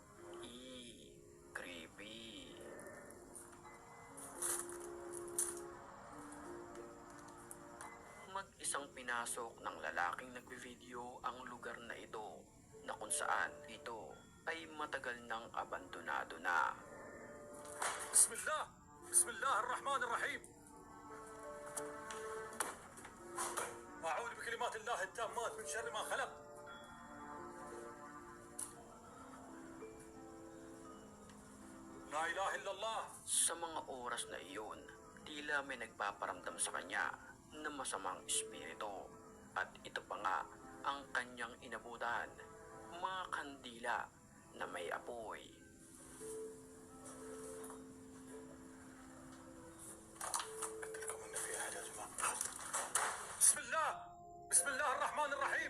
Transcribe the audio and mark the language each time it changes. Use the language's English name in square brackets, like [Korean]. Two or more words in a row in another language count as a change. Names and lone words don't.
[Filipino] Creepy. Mag-isang pinasok ng lalaking nagbe-video ang lugar na ito na kung saan ito ay matagal nang abandonado na. Bismillah! [Arabic] بسم الله الرحمن الرحيم! أعوذ بكلمات الله التامات من شر ما خلق. لا إله إلا الله. [Filipino] Sa mga oras na iyon, tila may nagpaparamdam sa kanya na masamang espiritu. At ito pa nga ang kanyang inabutan, mga kandila na may apoy. Bismillah! [Arabic] بسم الله الرحمن الرحيم!